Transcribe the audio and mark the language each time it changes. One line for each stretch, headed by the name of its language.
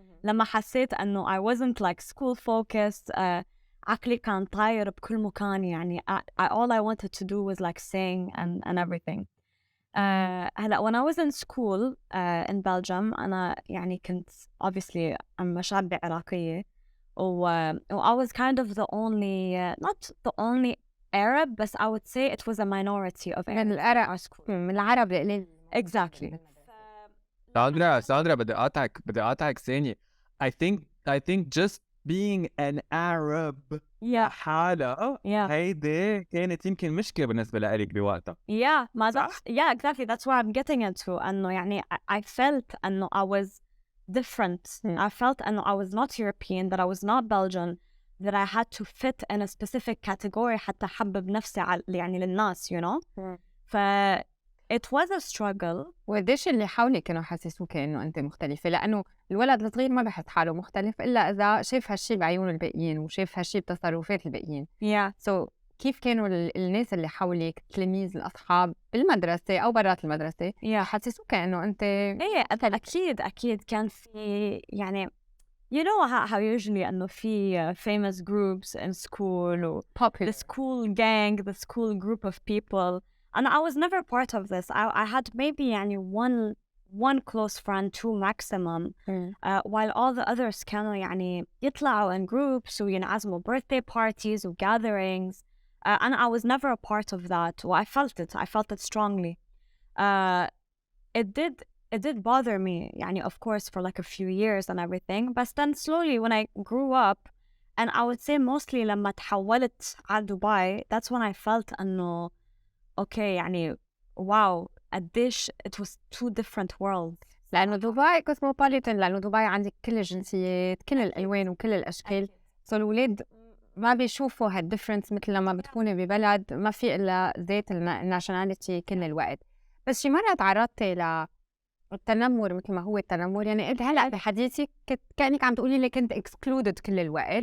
English: لما حسيت أنه I wasn't like school focused.
Arabic: عقلي كان طاير بكل مكان يعني.
English: All I wanted to do was like sing and everything. هلا when I was in school in Belgium أنا يعني كنت obviously I'm شابة عراقية I was kind of the only not the only Arab but I would say it was a minority of
Arabic: من العرب من العرب القليل.
English: exactly.
Arabic: ساندرا بدي أقاطعك ثانية. I think just being an Arab حالة هيدي كانت يمكن مشكلة بالنسبة لإلك بوقتها.
English: Yeah, exactly. That's what I'm getting into. أنه يعني I felt أنه I was different. I felt أنه I was not European, that I was not Belgian, that I had to fit in a specific category حتى أحبب نفسي يعني للناس, you know. It was a struggle.
Arabic: وقديش اللي حولك كانوا حسسوك إنه أنت مختلفة؟ لأنه الولد الصغير ما بحس حاله مختلف إلا إذا شاف هالشي بعيون الباقيين وشاف هالشي بتصرفات الباقيين. So كيف كانوا الناس اللي حولك، التلاميذ، الأصحاب بالمدرسة أو برات المدرسة حسسوك إنه أنت؟
English: أكيد كان في يعني you know how usually أنه في famous groups in school or the school gang, the school group of people. And I was never part of this. I had maybe يعني one close friend, two maximum, while all the others كانوا يعني يطلعوا in groups وينعزموا birthday parties و gatherings. And I was never a part of that. I felt it strongly. It did bother me يعني of course for like a few years and everything. But then slowly when I grew up, and I would say mostly لما تحولت على دبي, that's when I felt أنه okay يعني wow قديش it was two different worlds.
Arabic: لأنه دبي كوسموبوليتان، لأنه دبي عندك كل الجنسيات، كل الألوان وكل الأشكال. الولاد ما بيشوفوا هالديفرنس مثل لما بتكوني ببلد ما في إلا ذات الناشوناليتي كل الوقت. بس شي مرة تعرضتي للتنمر مثل ما هو التنمر؟ يعني أنت هلأ بحديثك كأنك عم تقولي لي كنت excluded كل الوقت.